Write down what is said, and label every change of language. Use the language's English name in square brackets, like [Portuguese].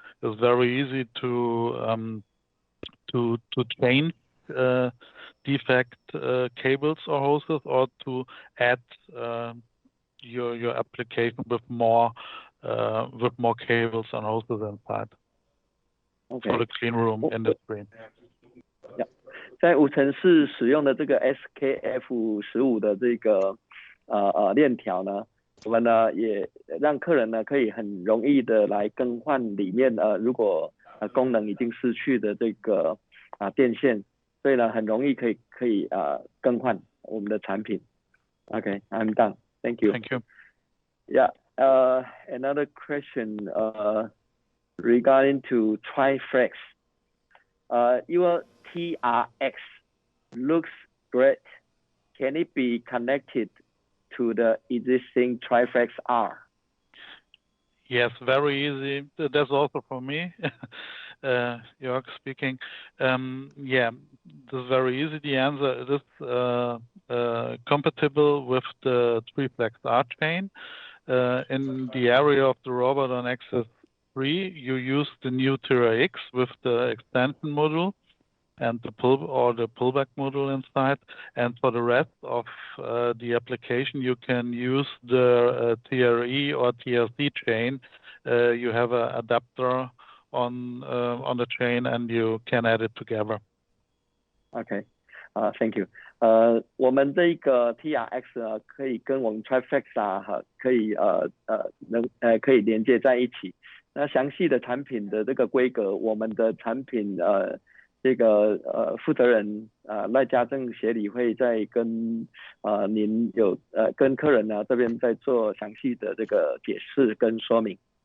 [English] It's very easy to change defect cables or hoses, or to add your application with more cables and hoses inside for the clean room industry. [Chinese] 在无尘室使用的这个 SKF15的这个链条呢，我们呢也让客人呢可以很容易的来更换里面如果功能已经失去的这个电线，所以呢很容易可以更换我们的产品。 [English] Okay, I'm done. Thank you. Thank you. Yeah. Another question regarding to Triflex. Your TRX looks great. Can it be connected to the existing Triflex R? Yes, very easy. That's also for me. Jörg speaking. Yeah, this is very easy. The answer is compatible with the Triflex R chain. In the area of the robot on axis 3, you use the new TRX with the extension module and the pullback module inside. And for the rest of the application, you can use the TRE or TRC chain. You have an adapter on the chain, and you can add it together. Okay, thank you. [Chinese] 我们这个 TRX 可以跟我们 Triflex 可以连接在一起。那详细的产品的这个规格，我们的产品这个负责人赖家政协理会在跟您跟客人呢这边在做详细的这个解释跟说明。